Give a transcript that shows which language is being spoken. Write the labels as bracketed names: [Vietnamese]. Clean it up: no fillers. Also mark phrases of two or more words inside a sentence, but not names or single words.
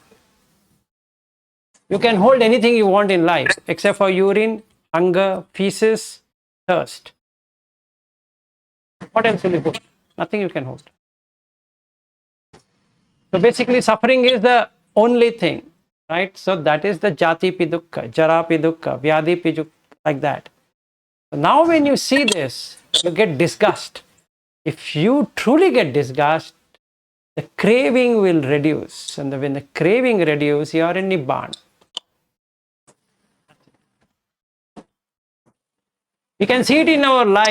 [English] You can hold anything you want in life except for urine, hunger, feces, thirst. What else will you hold? Nothing you can hold. So basically, suffering is the only thing, right? So that is the [Pali] jati pi dukkha, jara pi dukkha, vyadhi pi dukkha, [English] like that. So now when you see this, you get disgust. If you truly get disgust, the craving will reduce. And when the craving reduces, you are in Nibbana. We can see it in our life.